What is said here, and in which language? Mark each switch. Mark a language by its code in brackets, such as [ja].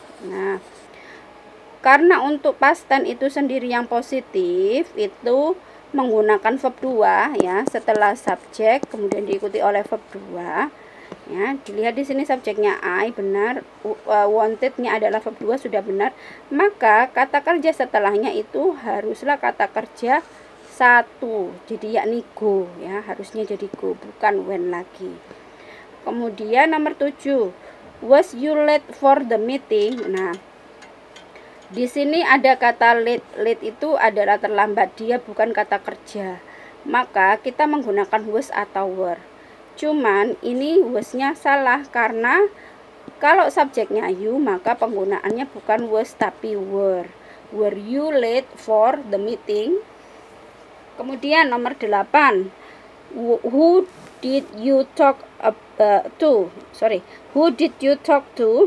[id] Nah, karena untuk past tense itu sendiri yang positif itu menggunakan verb 2 ya, setelah subjek kemudian diikuti oleh verb 2 ya. Dilihat di sini subjeknya I benar, wanted-nya adalah verb 2 sudah benar, maka kata kerja setelahnya itu haruslah kata kerja 1, jadi yakni go ya, harusnya jadi go bukan when lagi. Kemudian nomor 7, [en] was you late for the meeting? [id] Nah, di sini ada kata late. Late itu adalah terlambat, dia bukan kata kerja. Maka kita menggunakan was atau were. Cuman ini was-nya salah karena kalau subjeknya you maka penggunaannya bukan was tapi were. [en] Were you late for the meeting? [id] Kemudian nomor 8, [en] who did you talk to? Sorry, who did you talk to?